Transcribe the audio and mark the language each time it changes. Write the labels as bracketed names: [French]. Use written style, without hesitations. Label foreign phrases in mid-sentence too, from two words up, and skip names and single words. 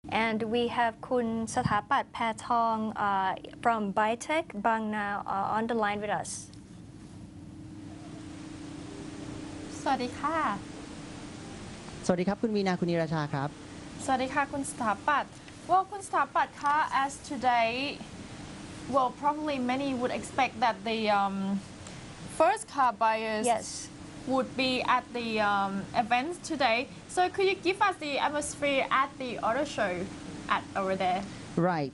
[English] And we have คุณสถาปัตย์แพทอง from Bytech Bang Na on the line with us. [Thai] สวัสดีค่ะ สวัสดีครับคุณวีนาคุณนิราชาครับ สวัสดีค่ะคุณสถาปัตย์ [English] Well [Thai] คุณสถาปัตย์คะ [English] as today well probably many would expect that the first car buyers would be at the events today. So could you give us the atmosphere at the auto show at over there? Right.